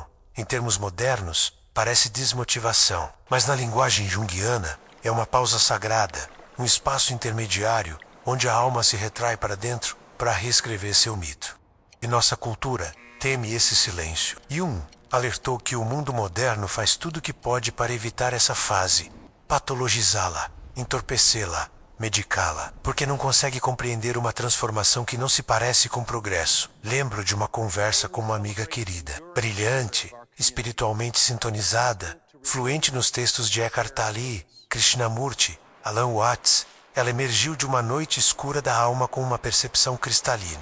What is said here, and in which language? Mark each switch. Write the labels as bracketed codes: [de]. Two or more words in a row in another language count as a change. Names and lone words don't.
[pt] Em termos modernos, parece desmotivação, mas na linguagem junguiana é uma pausa sagrada, um espaço intermediário onde a alma se retrai para dentro para reescrever seu mito. E nossa cultura teme esse silêncio. Jung alertou que o mundo moderno faz tudo o que pode para evitar essa fase, patologizá-la, entorpecê-la, medicá-la, porque não consegue compreender uma transformação que não se parece com progresso. Lembro de uma conversa com uma amiga querida, brilhante, espiritualmente sintonizada, fluente nos textos de Eckhart Tolle, Krishnamurti, Alan Watts. Ela emergiu de uma noite escura da alma com uma percepção cristalina.